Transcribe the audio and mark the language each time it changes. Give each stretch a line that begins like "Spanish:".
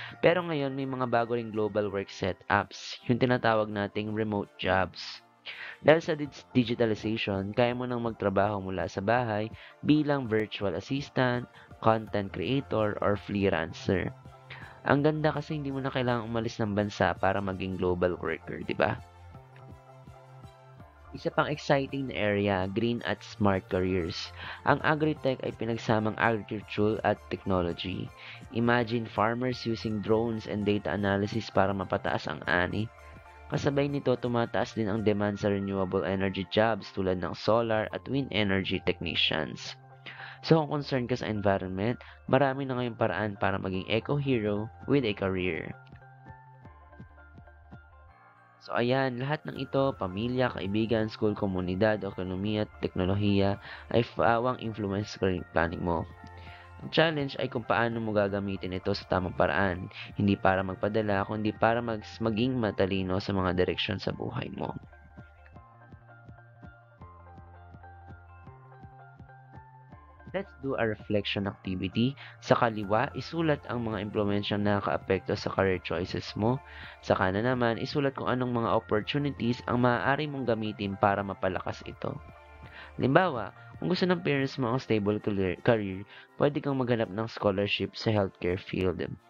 Filipino: Pero ngayon may mga bago ring global work setups, yung tinatawag nating remote jobs. Dahil sa digitalization, kaya mo nang magtrabaho mula sa bahay bilang
English: virtual assistant, content creator, or freelancer.
Filipino: Ang ganda kasi hindi mo na kailangang umalis ng bansa para maging global worker, di ba? Isa pang exciting na area, green at smart careers. Ang agritech ay pinagsamang agriculture at technology.
English: Imagine farmers using drones and data analysis
Filipino: para mapataas ang ani. Kasabay nito, tumataas din ang demand sa
English: renewable energy jobs
Filipino: tulad ng solar at
English: wind energy technicians.
Filipino: So kung concerned ka sa environment, marami na ngayong paraan para maging
English: eco-hero with a career.
Filipino: So ayan, lahat ng ito, pamilya, kaibigan, school, komunidad, ekonomiya at teknolohiya ay faawang influence sa career planning mo. Ang challenge ay kung paano mo gagamitin ito sa tamang paraan, hindi para magpadala, kundi para maging matalino sa mga direksyon sa buhay mo.
English: Let's do a reflection activity.
Filipino: Sa kaliwa, isulat ang mga impluwensyang nakakaapekto sa career choices mo. Sa kanan naman, isulat kung anong mga opportunities ang maaari mong gamitin para mapalakas ito. Halimbawa, kung gusto ng parents mo ang stable career, pwede kang maghanap ng scholarship sa healthcare field.